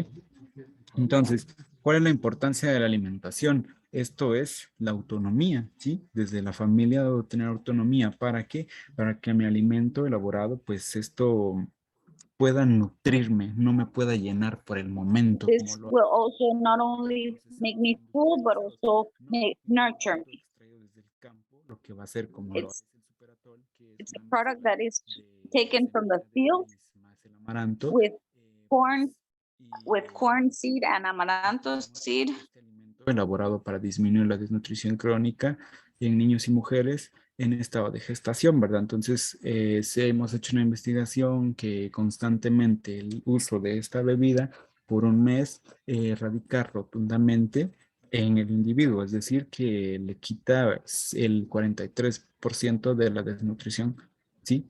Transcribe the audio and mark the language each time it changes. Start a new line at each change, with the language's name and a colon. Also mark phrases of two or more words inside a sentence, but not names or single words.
Spanish: Entonces, ¿cuál es la importancia de la alimentación? Esto es la autonomía, ¿sí? Desde la familia debo tener autonomía. ¿Para qué? Para que mi alimento elaborado, pues esto pueda nutrirme, no me pueda llenar por el momento. Como
English: This
Spanish: lo
English: will also not only make
Spanish: procesado me o
English: full, but
Spanish: procesado,
English: also
Spanish: ¿no?
English: make,
Spanish: Un
English: nurture
Spanish: producto
English: me.
Spanish: extraído desde el campo, lo que va a ser como lo
English: It's
Spanish: es el superatol, que es
English: it's a
Spanish: una
English: product
Spanish: mezcla
English: that is
Spanish: de
English: taken from the
Spanish: semilla de
English: field
Spanish: maíz más el amaranto,
English: with corn,
Spanish: pues,
English: with
Spanish: y
English: corn seed and amaranto
Spanish: tenemos
English: seed.
Spanish: este alimento elaborado para disminuir la desnutrición crónica en niños y mujeres en estado de gestación, ¿verdad? Entonces, sí hemos hecho una investigación que constantemente el uso de esta bebida por un mes radica rotundamente en el individuo, es decir, que le quita el 43% de la desnutrición, ¿sí?